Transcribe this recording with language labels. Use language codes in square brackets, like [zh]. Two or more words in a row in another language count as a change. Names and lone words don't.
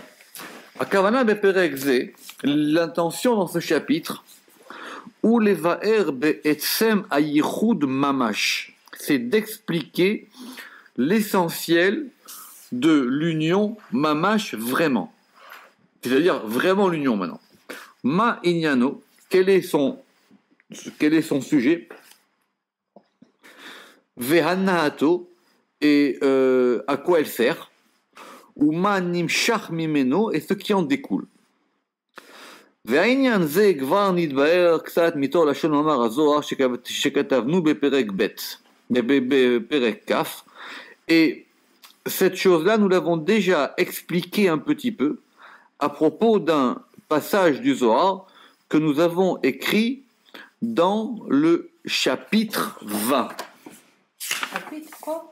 [he] הכוונה בפרק זה, [fr] l'intention dans ce chapitre, [he] הוא לבאר בעצם היחוד ממש, [fr] c'est d'expliquer l'essentiel de l'union mamash vraiment. C'est-à-dire vraiment l'union maintenant. [he] מה עניינו, [fr] quel est son sujet? Vehannahato, et à quoi elle sert? [he] ומה נמשך ממנו, [fr] et ce qui en découle. [he] והעניין זה כבר נתבהר קצת מתוך לשון מאמר הזוהר שכתבנו בפרק ב', בפרק כ', [fr] et cette chose-là, nous l'avons déjà expliqué un petit peu à propos d'un passage du Zohar que nous avons écrit dans le chapitre 20. Chapitre quoi?